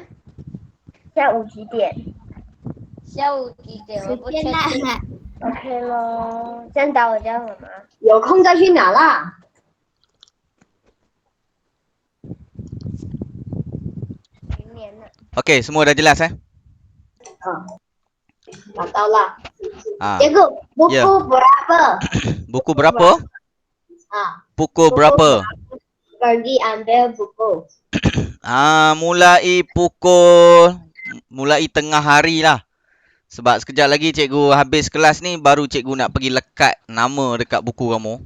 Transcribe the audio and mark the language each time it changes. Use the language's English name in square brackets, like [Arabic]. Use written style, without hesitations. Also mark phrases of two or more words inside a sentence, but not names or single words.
[Chinese] 下午几点下午几点？我不确定。？OK 咯，这样打我电话吗？有空再去拿啦。明年的。 [Malay] Okey, semua dah jelas eh? [Chinese] 拿到了。 [Malay] Ha. Cikgu, buku Ya. berapa? Buku berapa? Pukul berapa? Pergi ambil buku. Mulai tengah hari lah. Sebab sekejap lagi cikgu habis kelas ni, baru cikgu nak pergi lekat nama dekat buku kamu.